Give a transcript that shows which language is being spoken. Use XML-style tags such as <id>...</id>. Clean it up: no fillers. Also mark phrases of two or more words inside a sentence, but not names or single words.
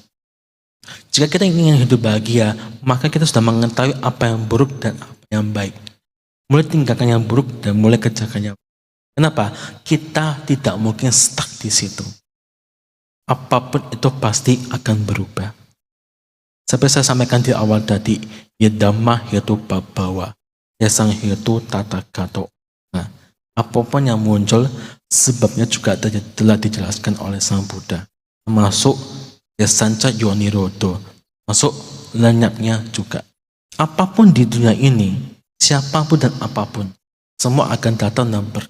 <id>Jika kita ingin hidup bahagia, maka kita sudah mengetahui apa yang buruk dan apa yang baik. Mulai tinggalkan yang buruk dan mulai kerjakan yang baik. Kenapa? Kita tidak mungkin stuck di situ. Apapun itu pasti akan berubah. Seperti saya sampaikan di awal tadi,</id> <pi>ya dhamma hetu babawa, ya sang hetu tata gato.</pi> <id>Nah, apapun yang muncul, sebabnya juga telah dijelaskan oleh Sang Buddha. Termasuk</id> <pi>ya sanca yonirodo,</pi> <id>masuk lenyapnya juga. Apapun di dunia ini, siapapun dan apapun, semua akan datang dan pergi.</id>